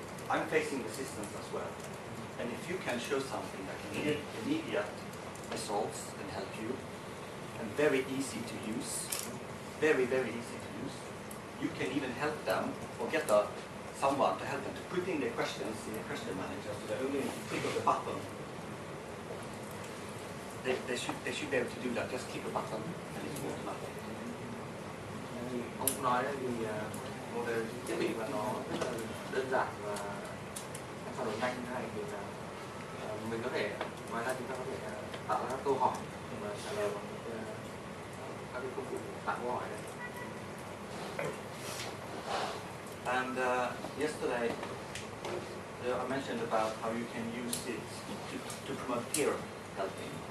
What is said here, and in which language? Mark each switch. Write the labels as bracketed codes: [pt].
[en] I'm facing resistance as well. And if you can show something that can give immediate results and help you, and very easy to use, very, very easy to use, you can even help them or get someone to help them to put in their questions in the question manager, so they only need to click on the button. They should be able to do that. Just click a button and it's automatic. [vi] Ông cũng nói đấy, vì một cái thiết bị mà nó rất là đơn giản và trao đổi nhanh như thế này thì là mình có thể, ngoài ra chúng ta có thể tạo ra các câu hỏi và trả lời bằng các cái công cụ tạo câu hỏi này. [en] And yesterday I mentioned about how you can use it to promote peer helping.